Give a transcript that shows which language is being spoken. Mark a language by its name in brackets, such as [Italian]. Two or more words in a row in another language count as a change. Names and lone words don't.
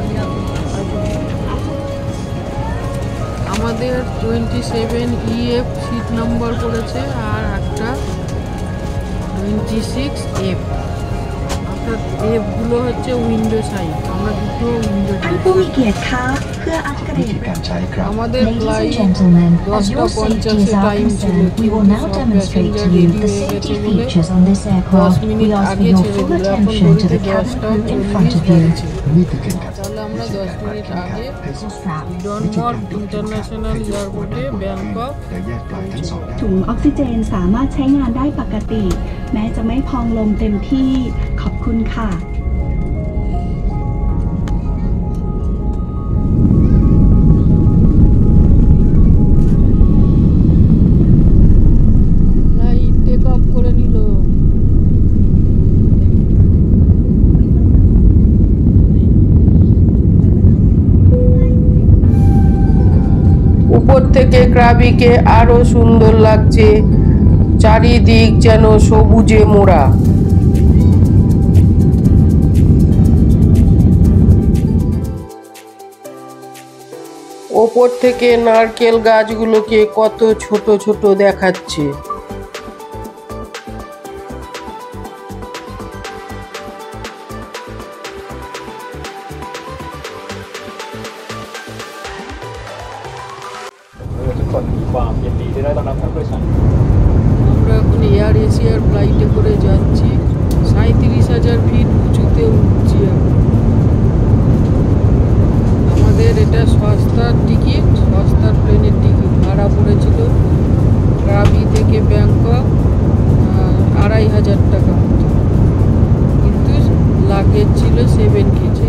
[Bangla] আমাদের 27 EF [English] seat number [Bangla] পড়েছে আর একটা 26F। অর্থাৎ এফগুলো হচ্ছে [English] window side, [Bangla] আমরা দুটো উইন্ডো [Thai] ท่านผู้มีเกียรติคะเพื่ออัปเกร วิธี ด การใช้ครับ [Bangla] আমাদের [English] Ladies and [Bangla] ফ্লাইট [English] gentlemen, as [Bangla] 10টা [English] your safety [Bangla] 50-এ [English] is our [Bangla] টাইম ছিল, [English] concern, we will [Bangla] কিন্তু [English] now [Bangla] সব [English] demonstrate to [Bangla] প্যাসেঞ্জার [English] you [Bangla] রেডি [English] the [Bangla] হয়ে গেছে [English] safety [Bangla] বলে [English] features on this [Bangla] 10 [English] aircraft. [Bangla] মিনিট [English] We ask for [Bangla] আগে [English] your [Bangla] ছেড়ে [English] full [Bangla] দিল, এখন [English] attention to [Bangla] ঘড়িতে [English] the cabin [Bangla] 10টা [English] crew in [Bangla] 40 [English] front of you. [Bangla] বাজছে। [Thai] นี่คือเข็มขัด [Bangla] তাহলে আমরা 10 মিনিট আগে [English] Buckle strap. [Bangla] ডনমর্গ ইন্টারন্যাশনাল এয়ারপোর্টে ব্যাংকক [Thai] และแยกปลายทั้งสองด้าน ถุงออกซิเจนสามารถใช้งานได้ปกติ แม้จะไม่พองลมเต็มที่ ขอบคุณค่ะ [Bangla] ফ্লাইট [English] take off [Bangla] করে নিল। উপর থেকে ক্রাবিকে আরো সুন্দর লাগছে, চারিদিক যেন সবুজে মোড়া। ওপর থেকে নারকেল গাছগুলোকে কত ছোট ছোট দেখাচ্ছে। [Thai] ทุกคนมีความยินดีที่ได้ต้อนรับท่านผู้โดยสาร [Bangla] আমরা এখন এয়ার এশিয়ার ফ্লাইটে করে যাচ্ছি, 37,000 ফিট উঁচুতে উঠছি এখন। আমাদের এটা সস্তার টিকিট, সস্তার প্লেনের টিকিট ভাড়া পড়েছিল ক্রাবি থেকে ব্যাংকক 2,500 টাকা মতো, কিন্তু লাগেজ ছিল 7 কেজি।